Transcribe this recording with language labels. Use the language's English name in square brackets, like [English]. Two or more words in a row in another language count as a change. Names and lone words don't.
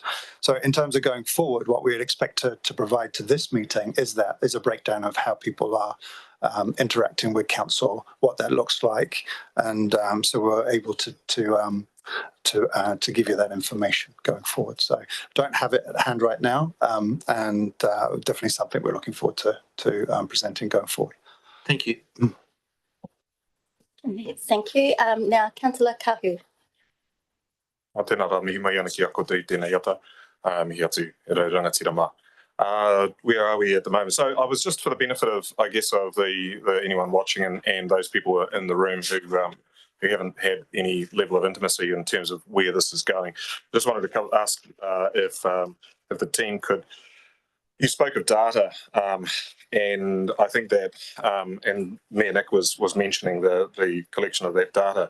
[English] So in terms of going forward, what we'd expect to provide to this meeting is a breakdown of how people are interacting with council, what that looks like, and so we're able to give you that information going forward. So don't have it at hand right now, and definitely something we're looking forward to presenting going forward. Thank you. Thank you. Now, Councillor Kahu. [Māori] Tēnā rā mihi mai ana ki a koutou I tēnei ata, mihi atu e rau rangatira mā. [English] Where are we at the moment? So I was just for the benefit of, I guess, of the anyone watching and those people in the room who haven't had any level of intimacy in terms of where this is going. Just wanted to ask if the team could. You spoke of data, and I think that, and Mayor Nick was mentioning the collection of that data.